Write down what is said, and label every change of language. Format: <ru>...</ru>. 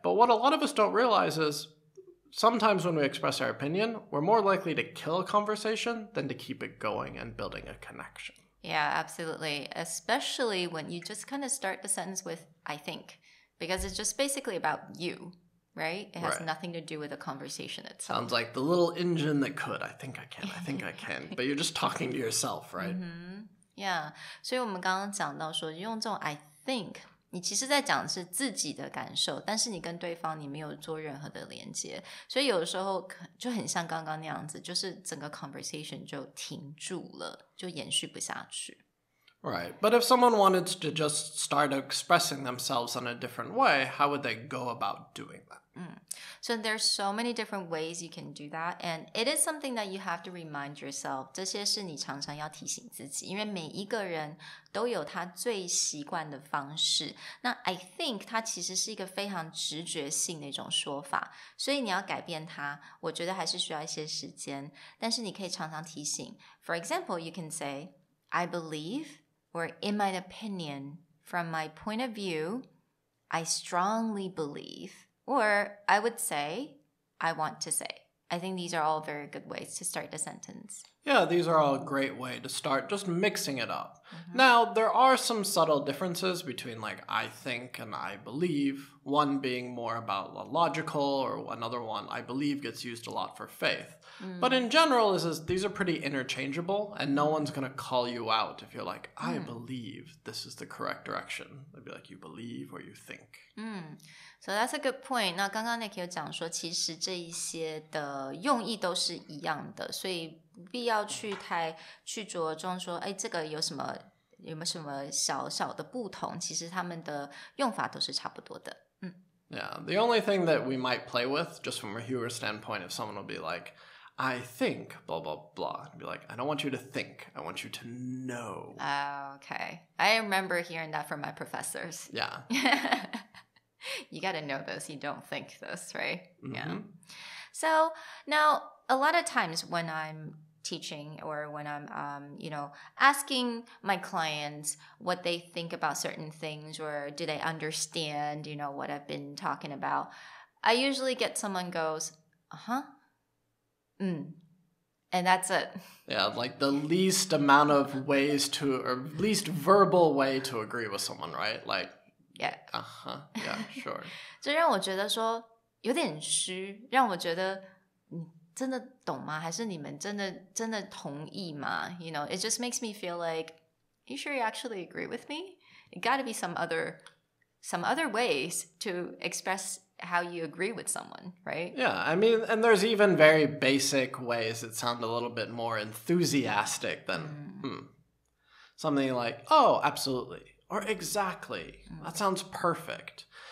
<en>But what a lot of us don't realize is sometimes when we express our opinion, we're more likely to kill a conversation than to keep it going and building a connection.Yeah, absolutely. Especially when you just kind of start the sentence with, I think, because it's just basically about you, right? It has nothing to do with the conversation itself. Sounds like the little engine that could. I think I can. But you're just talking to yourself, right? Yeah.</en> <zh>所以我们刚刚讲到说，用这种</zh> <en>I think,</en> <zh>你其实在讲的是自己的感受，但是你跟对方你没有做任何的连接，所以有的时候就很像刚刚那样子，就是整个 conversation 就停住了，就延续不下去。</zh> <en>Right, but if someone wanted to just start expressing themselves in a different way, how would they go about doing that? So there's so many different ways you can do that, and it is something that you have to remind yourself.</en> <zh>这些是你常常要提醒自己，因为每一个人都有他最习惯的方式。那</zh> <en>I think</en> <zh>它其实是一个非常直觉性的一种说法，所以你要改变它，我觉得还是需要一些时间。但是你可以常常提醒。</zh> <en>For example, you can say, I believe, or in my opinion, from my point of view, I strongly believe.Or I would say, I want to say. I think these are all very good ways to start the sentence. Yeah, these are all a great way to start just mixing it up. Now, there are some subtle differences between like I think and I believe. One being more about logical, or another one, I believe, gets used a lot for faith. But in general, these are pretty interchangeable, and no one's going to call you out if you're like, I believe this is the correct direction. They'd be like, you believe or you think. So that's a good point.</en> <zh>那刚刚 Nick 有讲说，其实这一些的用意都是一样的，所以不必要去着重说，哎，这个有没有什么小小的不同？其实他们的用法都是差不多的。</zh> <en>Yeah, the only thing that we might play with, just from a humor standpoint, if someone will be like, I think, blah, blah, blah. I'd be like, I don't want you to think. I want you to know. Okay. I remember hearing that from my professors. Yeah. You got to know this. You don't think this, right? Yeah. So now, a lot of times when I'm teaching or when I'm, asking my clients what they think about certain things or do they understand, what I've been talking about, I usually get someone goes, and that's it. Yeah, like the least amount of ways or least verbal way to agree with someone, right? Like, yeah, yeah, sure.</en> <zh>这让我觉得说有点虚，让我觉得你真的懂吗？还是你们真的同意吗？</zh> <en>it just makes me feel like, you sure you actually agree with me? It got to be some other ways to express how you agree with someone, right? Yeah, I mean, and there's even very basic ways that sound a little bit more enthusiastic than something like, oh, absolutely, or exactly. That sounds perfect.</en>